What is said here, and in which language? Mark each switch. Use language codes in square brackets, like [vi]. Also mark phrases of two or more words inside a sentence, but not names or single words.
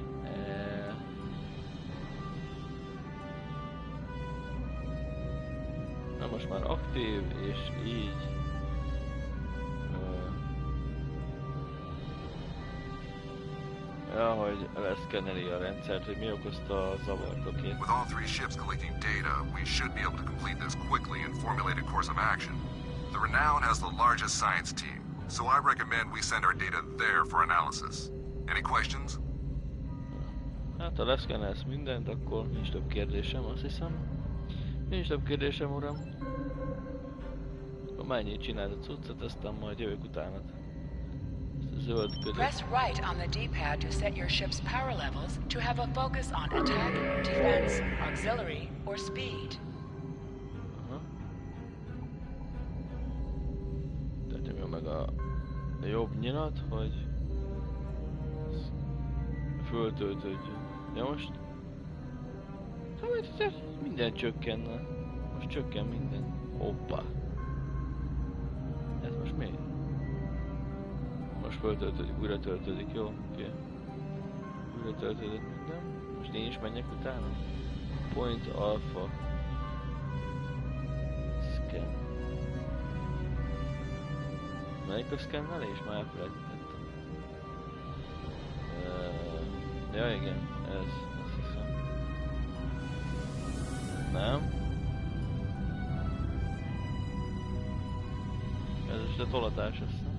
[hu] Na most már aktív, és így ja, hogy leszkenneli a rendszert, hogy mi okozta a zavart, oké? [en] With all 3 ships collecting data, we should be able to complete this quickly and formulate a course of action. The Renown has the largest science team, so I recommend we send our data there for analysis. Any questions? [hu] Hát ha leszkennelsz mindent, akkor nincs több kérdésem, azt hiszem. Nincs több kérdésem, uram. Akkor mennyit csináld a cuccot, aztán majd jövök utánad. [en] Press right on the D-pad to set your ship's power levels to have a focus on attack, defense, auxiliary, or speed. [hu] Tehát nyomja meg a jobb nyilat, hogy föltöltődjön. Ja most? Hát minden csökkenne. Most csökken minden. Hoppá. Ez most mi? Most föltöltődik, újra töltődik, jó? Oké. Újra töltődött minden. Most én is menjek utána. [en] Point alpha. Scan. [hu] Melyik a szkennelés? Már elfelejtettem. Ja igen, ez, azt hiszem. Nem? Ez most a tolatás, azt hiszem.